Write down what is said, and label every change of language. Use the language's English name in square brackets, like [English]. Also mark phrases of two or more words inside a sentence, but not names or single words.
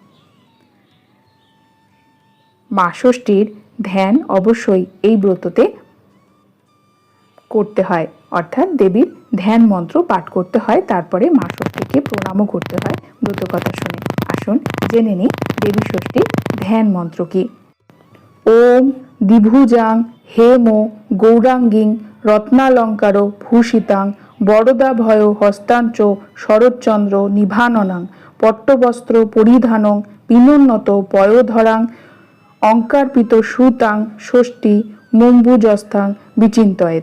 [Bangla] মা ষষ্ঠীর ধ্যান অবশ্যই এই ব্রততে করতে হয়, অর্থাৎ দেবীর ধ্যান মন্ত্র পাঠ করতে হয়। তারপরে মা ষষ্ঠীকে প্রণামও করতে হয় ব্রত কথা শুনে। আসুন জেনে নিই দেবী ষষ্ঠীর ধ্যান মন্ত্র কি। [Sanskrit] ओम् द्विभुजां हेम गौराङ्गीं रत्नालङ्कार भूषितां वरदाभय हस्ताञ्च शरच्चन्द्र निभाननां पट्टवस्त्र परिधानां पीनोन्नत पयोधरां अङ्कार्पित सुतां षष्ठीं मुम्बुजस्थां विचिन्तयेत्।